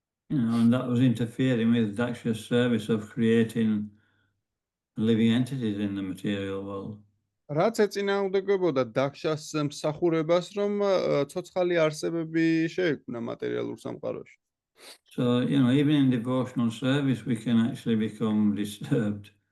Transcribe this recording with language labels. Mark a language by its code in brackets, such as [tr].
[en] And that was interfering with Daksha's service of creating living entities in the material world. [ka] რაც ეწინააღმდეგებოდა დახშას მსახურებას, რომ ცოცხალი არსებები შეექმნა მატერიალურ სამყაროში. [en] So, even in devotional service, we can actually become disturbed.